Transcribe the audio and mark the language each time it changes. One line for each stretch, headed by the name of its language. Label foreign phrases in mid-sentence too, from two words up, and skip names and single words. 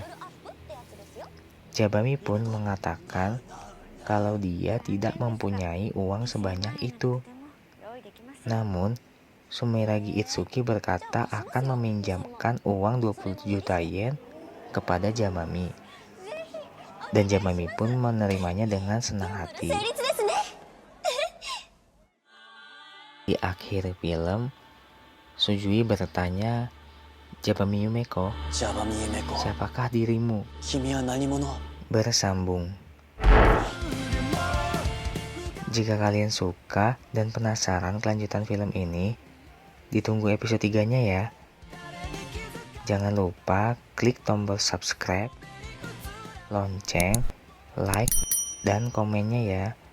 Indonesian: Jabami pun mengatakan kalau dia tidak mempunyai uang sebanyak itu. Namun, Sumeragi Itsuki berkata akan meminjamkan uang 20 juta yen kepada Jabami. Dan Jabami pun menerimanya dengan senang hati.
Japanese: 成立ですね。
Indonesian: Di akhir film, Sujui bertanya, Jabami Yumeko, ジャバミエメコ siapakah dirimu?
Japanese: 君は何者？
Indonesian: Bersambung. Jika kalian suka dan penasaran kelanjutan film ini, ditunggu episode 3-nya ya. Jangan lupa klik tombol subscribe, lonceng, like, dan komennya ya.